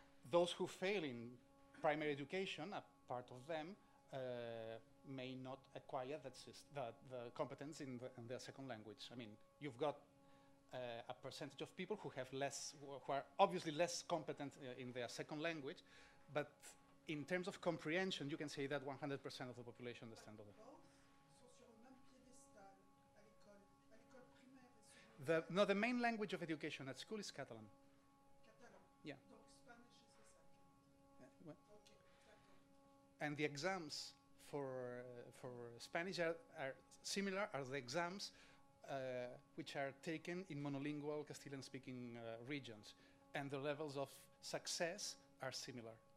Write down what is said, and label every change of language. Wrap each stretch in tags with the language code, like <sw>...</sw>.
<en>Those who fail in primary education, a part of them, may not acquire the competence in their second language. I mean, you've got a percentage of people who have who are obviously less competent in their second language, but in terms of comprehension, you can say that 100% of the population understands it. Both</en> <fr>sont sur le même piédestal à l'école primaire et secondaire.</fr> <en>No, the main language of education at school is Catalan. Catalan. Yeah.</en> <fr>Donc</fr> <en>Spanish is the second. Well,</en> <fr>Ok, d'accord.</fr> <en>and the exams for Spanish are similar as the exams which are taken in monolingual Castilian-speaking regions, and the levels of success are similar.</en>